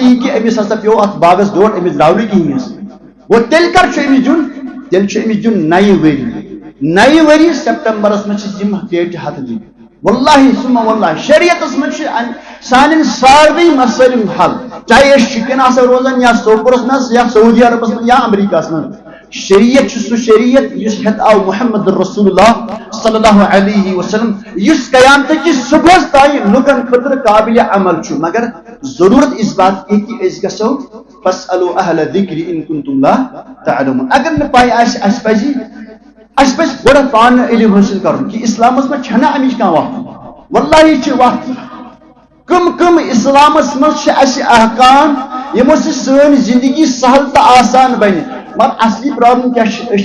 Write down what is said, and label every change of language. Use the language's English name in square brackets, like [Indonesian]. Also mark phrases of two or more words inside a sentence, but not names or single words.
[Kashmiri] یی کہ امس ہسا پیوٚو اتھ باغس ڈوٹھ امس درٛاو نہٕ کِہیٖنۍ گوٚو تیٚلہِ کر چھُ امس دیُن تیٚلہِ چھُ امس دیُن نَیہِ ؤری سپٹمبرس منٛز چھِ یِم پیٹہِ ہتھ دِنۍ [Arabic] واللہ ثم واللہ [Kashmiri] شریعتس منٛز چھِ سانٮ۪ن ساروٕے مسٲیِل حل چاہے أسۍ شُپین آسو روزان یا سوپورس منٛز یا سعودی عربس منٛز یا امریکہس منٛز شریعت چھُ سُہ شریعت یُس ہٮ۪تھ آو محمد رسول اللہ صلی اللہ علیہ وسلم یُس قیامتٕکِس صبحس تانۍ لُکن خٲطرٕ قابلِ عمل چھُ [Urdu] مگر ضروٗرت اس بات کی [Kashmiri] کہ أسۍ گژھو [Arabic] فاسألوا اہل الذکر ان کنتم لا تعلمون [Kashmiri] اگر نہٕ پاے آسہِ اَسہِ پزِ گۄڈٕ پانہٕ علم حٲصِل کرُن کہ اسلامس منٛز چھنہ امِچ کانٛہہ وتھ واللہ چھِ وتھ کم اسلامس منٛز چھِ اَسہِ احکام یِمو سۭتۍ سٲنۍ زندگی سہل تہٕ آسان بنہِ مگر اصلی پرابلم کیا أسۍ